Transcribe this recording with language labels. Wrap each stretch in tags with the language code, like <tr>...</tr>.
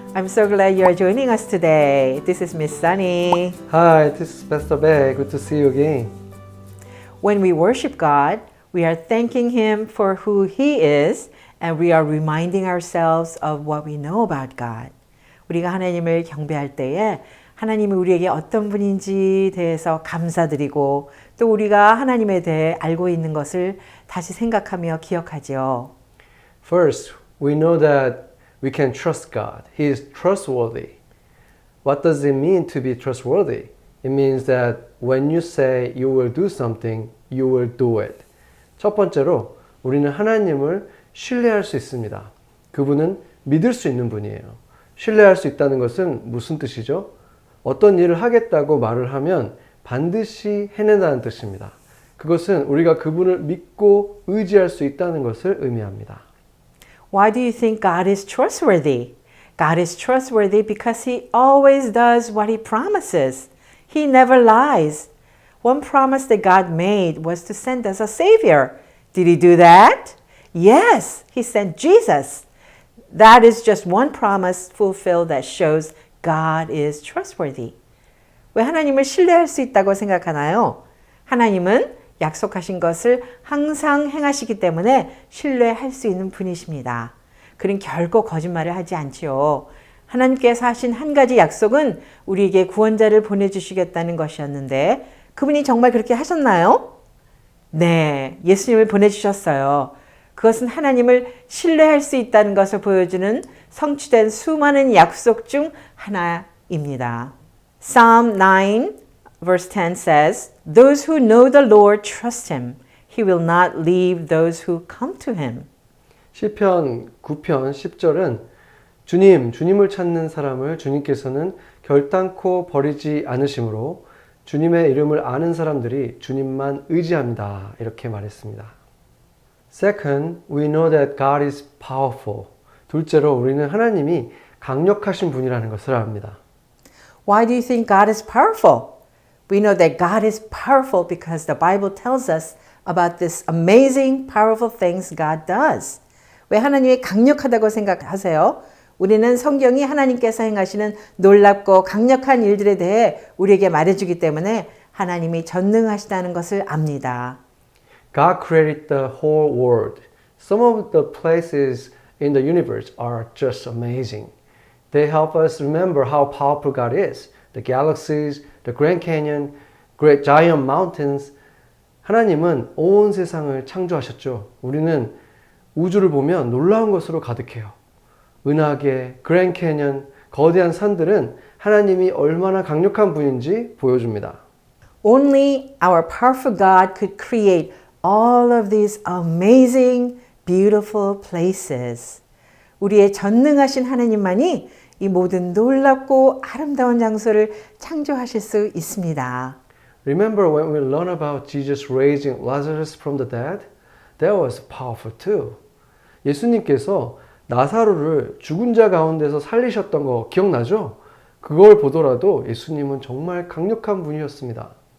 <en>I'm so glad you are joining us today. This is Miss Sunny. Hi, this is Pastor Beck. Good to see you again. When we worship God, we are thanking Him for who He is, and we are reminding ourselves of what we know about God.</en> <ko>우리가 하나님을 경배할 때에 하나님이 우리에게 어떤 분인지 대해서 감사드리고 또 우리가 하나님에 대해 알고 있는 것을 다시 생각하며 기억하죠.</ko> <en>First, we know that we can trust God. He is trustworthy. What does it mean to be trustworthy? It means that when you say you will do something, you will do it.</en> <ko>첫 번째로 우리는 하나님을 신뢰할 수 있습니다. 그분은 믿을 수 있는 분이에요. 신뢰할 수 있다는 것은 무슨 뜻이죠? 어떤 일을 하겠다고 말을 하면 반드시 해낸다는 뜻입니다. 그것은 우리가 그분을 믿고 의지할 수 있다는 것을 의미합니다.</ko> <en>Why do you think God is trustworthy? God is trustworthy because He always does what He promises. He never lies. One promise that God made was to send us a Savior. Did He do that? Yes, He sent Jesus. That is just one promise fulfilled that shows God is trustworthy.</en> <ko>왜 하나님을 신뢰할 수 있다고 생각하나요? 하나님은 약속하신 것을 항상 행하시기 때문에 신뢰할 수 있는 분이십니다. 그는 결코 거짓말을 하지 않지요. 하나님께서 하신 한 가지 약속은 우리에게 구원자를 보내주시겠다는 것이었는데 그분이 정말 그렇게 하셨나요? 네, 예수님을 보내주셨어요. 그것은 하나님을 신뢰할 수 있다는 것을 보여주는 성취된 수많은 약속 중 하나입니다.</ko> <en>Psalm 9 verse 10 says, Those who know the Lord trust Him. He will not leave those who come to Him.</en> <ko>시편 9편 10절은 주님을 찾는 사람을 주님께서는 결단코 버리지 않으시므로 주님의 이름을 아는 사람들이 주님만 의지합니다. 이렇게 말했습니다.</ko> <en>Second, we know that God is powerful.</en> <ko>둘째로 우리는 하나님이 강력하신 분이라는 것을 압니다.</ko> <en>Why do you think God is powerful? We know that God is powerful because the Bible tells us about this amazing, powerful things God does.</en> <ko>왜 하나님이 강력하다고 생각하세요? 우리는 성경이 하나님께서 행하시는 놀랍고 강력한 일들에 대해 우리에게 말해주기 때문에 하나님이 전능하시다는 것을 압니다.</ko> <en>God created the whole world. Some of the places in the universe are just amazing. They help us remember how powerful God is. The galaxies, the Grand Canyon, great giant mountains.</en> <ko>하나님은 온 세상을 창조하셨죠. 우리는 우주를 보면 놀라운 것으로 가득해요. 은하계, 그랜드 캐년, 거대한 산들은 하나님이 얼마나 강력한 분인지 보여줍니다.</ko> <en>Only our powerful God could create all of these amazing, beautiful places.</en> <ko>우리의 전능하신 하나님만이 이 모든 놀랍고 아름다운 장소를 창조하실 수 있습니다.</ko> <en>Remember when we learn about Jesus raising Lazarus from the dead? That was powerful too.</en> <ko>예수님께서 나사로를 죽은 자 가운데서 살리셨던 거 기억나죠? 그걸 보더라도 예수님은 정말 강력한 분이었습니다.</ko>